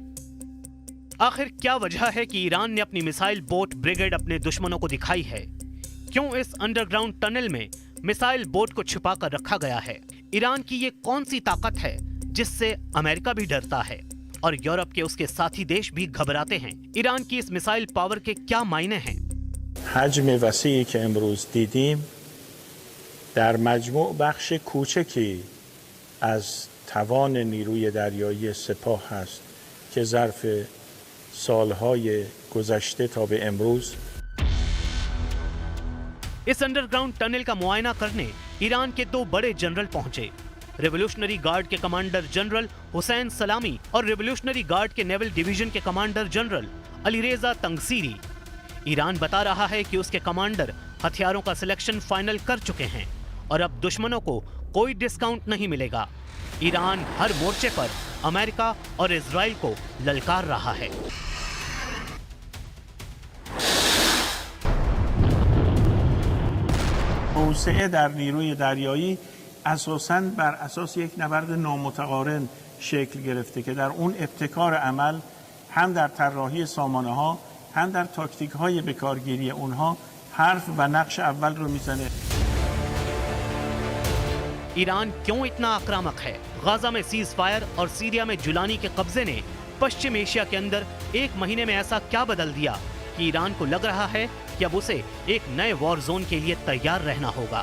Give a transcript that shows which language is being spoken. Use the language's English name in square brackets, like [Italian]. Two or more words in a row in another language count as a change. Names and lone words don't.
[Hindi] आखिर क्या वजह है कि ईरान ने अपनी [English] missile boat brigade [Hindi] अपने दुश्मनों को दिखाई है? क्यों इस [English] underground tunnel [Hindi] में [English] missile boat [Hindi] को छुपा कर रखा गया है? ईरान की ये कौन सी ताकत है जिससे अमेरिका भी डरता है और यूरोप के उसके साथी देश भी घबराते हैं? ईरान की इस [English] missile power [Hindi] के क्या मायने हैं? [Persian] حجم وسیعی که امروز دیدیم در مجموع بخش کوچکی از توان نیروی دریایی سپاه است که ظرف سالهای گذشته تا به امروز [Hindi] इस [English] underground tunnel [Hindi] का मुआयना करने ईरान के 2 बड़े जनरल पहुंचे। रेवोल्यूशनरी गार्ड के कमांडर जनरल हुसैन सलामी और रेवोल्यूशनरी गार्ड के [English] naval division [Hindi] के कमांडर जनरल अलीरेजा तंगसीरी। ईरान बता रहा है कि उसके कमांडर हथियारों का [English] selection final [Hindi] कर चुके हैं और अब दुश्मनों को कोई डिस्काउंट नहीं मिलेगा। ईरान हर मोर्चे पर अमेरिका और इजराइल को ललकार रहा है। [Persian] توسعه در نیروی دریایی اساساً بر اساس یک نبرد نامتقارن شکل گرفته که در اون ابتکار عمل هم در طراحی سامانه‌ها هم در تاکتیک‌های بکارگیری اونها حرف و نقش اول رو میزنه. [Hindi] ईरान क्यों इतना आक्रामक है? गाजा में [English] cease fire [Hindi] और सीरिया में जुलानी के कब्जे ने पश्चिम एशिया के अंदर 1 महीने में ऐसा क्या बदल दिया कि ईरान को लग रहा है कि अब उसे एक नए [English] war zone [Hindi] के लिए तैयार रहना होगा।